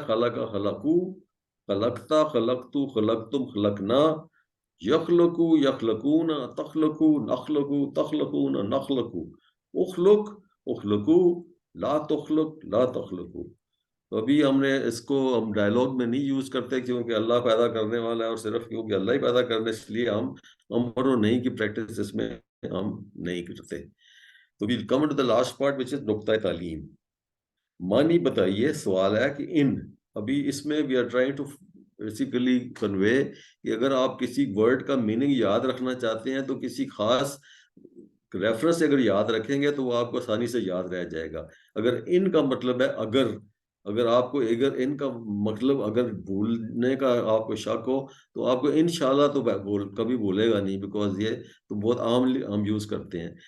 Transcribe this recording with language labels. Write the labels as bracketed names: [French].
[Arabic] خلق، خلقو، خلقتا، خلقتو، خلقتم، خلقنا، یخلقو، یخلقون، تخلقو، نخلقو، تخلقون، نخلقو، اخلق، اخلقو، لا تخلق، لا تخلقو. [Urdu] تو ابھی ہم نے اس کو ہم ڈائلاگ میں نہیں یوز کرتے کیونکہ اللہ پیدا کرنے والا ہے، اور صرف کیونکہ اللہ ہی پیدا کرنے، اس لیے ہم امر و نہیں کی پریکٹس اس میں ہم نہیں کرتے. [English] تو we'll come to the last part which is نقطۂ تعلیم. [Urdu] معنی بتائیے. سوال ہے کہ ان، ابھی اس میں [English] we are trying to basically convey [Urdu] کہ اگر آپ کسی ورڈ کا میننگ یاد رکھنا چاہتے ہیں تو کسی خاص ریفرنس اگر یاد رکھیں گے تو وہ آپ کو آسانی سے یاد رہ جائے گا. اگر ان کا مطلب ہے اگر آپ کو اگر ان کا مطلب اگر بھولنے کا آپ کو شک ہو تو آپ کو انشاءاللہ تو کبھی بھولے گا نہیں، بیکاز یہ تو بہت عام ہم یوز کرتے ہیں.